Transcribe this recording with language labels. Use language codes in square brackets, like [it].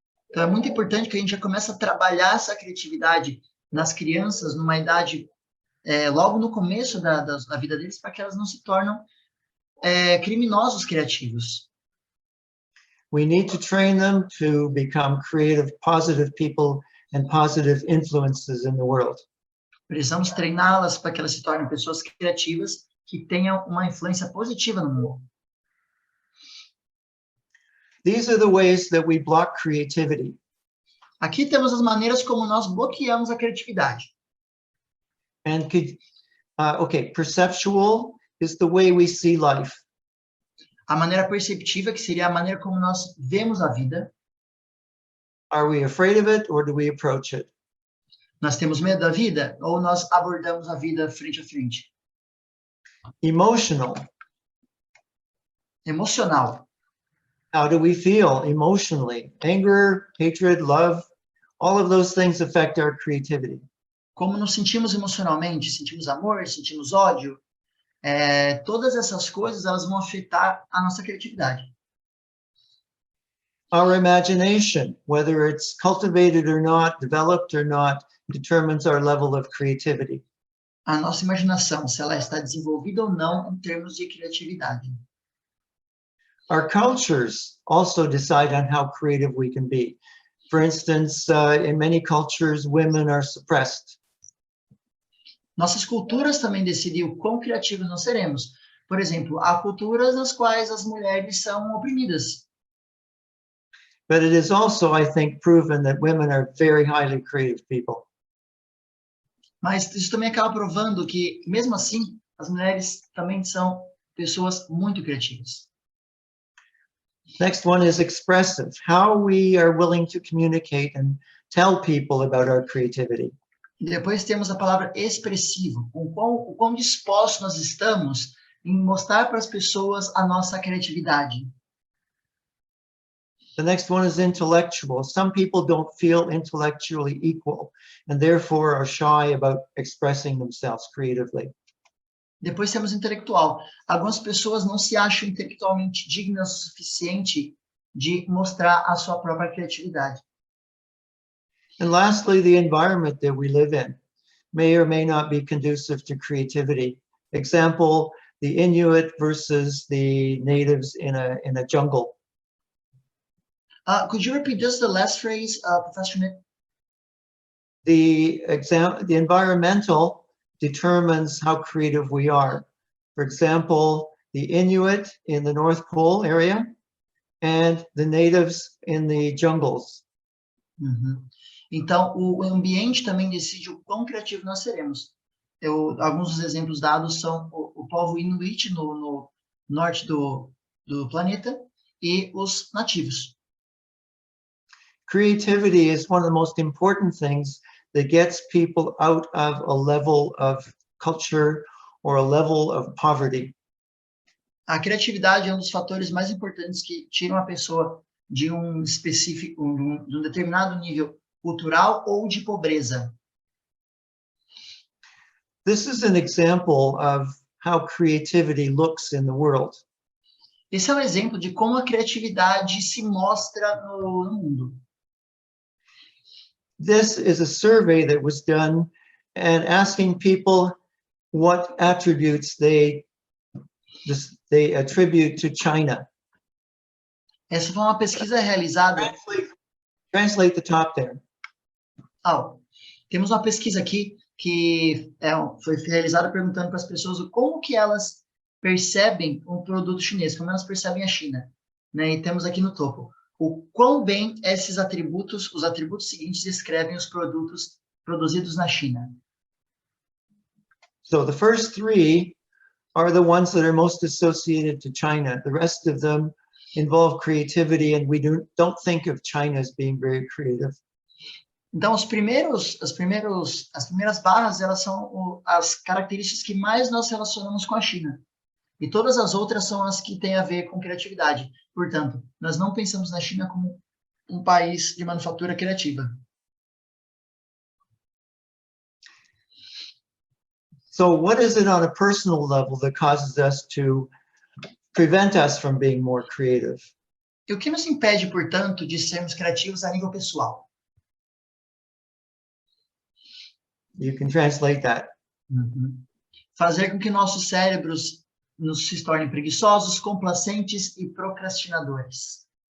[pt] Então, é muito importante que a gente já comece a trabalhar essa criatividade nas crianças, numa idade, logo no começo da vida deles, para que elas não se tornem criminosos criativos. [en] We need to train them to become creative, positive people and positive influences in the world. [pt] Precisamos treiná-las para que elas se tornem pessoas criativas que tenham uma influência positiva no mundo. [en] These are the ways that we block creativity. [pt] Aqui temos as maneiras como nós bloqueamos a criatividade. [en] And perceptual is the way we see life. [pt] A maneira perceptiva, que seria a maneira como nós vemos a vida. [en] Are we afraid of it or do we approach it? [pt] Nós temos medo da vida ou nós abordamos a vida frente a frente? [en] Emotional. [pt] Emocional. [en] How do we feel emotionally? Anger, hatred, love, all of those things affect our creativity. [pt] Como nos sentimos emocionalmente? Sentimos amor, sentimos ódio? Todas essas coisas elas vão afetar a nossa criatividade. [en] Our imagination, whether it's cultivated or not, developed or not, determines our level of creativity. [pt] A nossa imaginação, se ela está desenvolvida ou não em termos de criatividade. [en] Our cultures also decide on how creative we can be. For instance, in many cultures, women are suppressed. [pt] Nossas culturas também decidem o quão criativos nós seremos. Por exemplo, há culturas nas quais as mulheres são oprimidas. [en] But it is also, I think, proven that women are very highly creative people. [pt] Mas isso também acaba provando que, mesmo assim, as mulheres também são pessoas muito criativas. [en] Next one is expressive. How we are willing to communicate and tell people about our creativity. [pt] Depois temos a palavra expressivo. O quão dispostos nós estamos em mostrar para as pessoas a nossa criatividade. [en] The next one is intellectual. Some people don't feel intellectually equal and therefore are shy about expressing themselves creatively. [pt] Depois temos intelectual. Algumas pessoas não se acham intelectualmente dignas o suficiente de mostrar a sua própria criatividade. [en] And lastly, the environment that we live in may or may not be conducive to creativity. Example, the Inuit versus the natives in a jungle. Could you repeat just the last phrase, Professor Schmidt? The environmental determines how creative we are. For example, the Inuit in the North Pole area and the natives in the jungles. Uhum. [pt] Então, o ambiente também decide o quão criativo nós seremos. Alguns dos exemplos dados são o povo Inuit no norte do planeta e os nativos. [en] Creativity is one of the most important things that gets people out of a level of culture or a level of poverty. [pt] A criatividade é um dos fatores mais importantes que tiram a pessoa de um específico, de um determinado nível cultural ou de pobreza. [en] This is an example of how creativity looks in the world. [pt] Esse é um exemplo de como a criatividade se mostra no mundo. [en] This is a survey that was done and asking people what attributes they attribute to China. [pt] Essa foi uma pesquisa realizada. [en] Translate the top there. [pt] Temos uma pesquisa aqui que foi realizada perguntando para as pessoas como que elas percebem um produto chinês, como elas percebem a China, né? E temos aqui no topo o quão bem esses atributos, os atributos seguintes descrevem os produtos produzidos na China. [en] So the first three are the ones that are most associated to China. The rest of them involve creativity, and we don't think of China as being very creative. [pt] Então, as primeiras barras, elas são as características que mais nós relacionamos com a China. E todas as outras são as que têm a ver com criatividade. Portanto, nós não pensamos na China como um país de manufatura criativa. [en] So what is it on a personal level that causes us to prevent us from being more creative? [pt] E o que nos impede, portanto, de sermos criativos a nível pessoal? [en] You can translate that. [pt] Fazer com que nossos cérebros se tornem preguiçosos, complacentes e procrastinadores.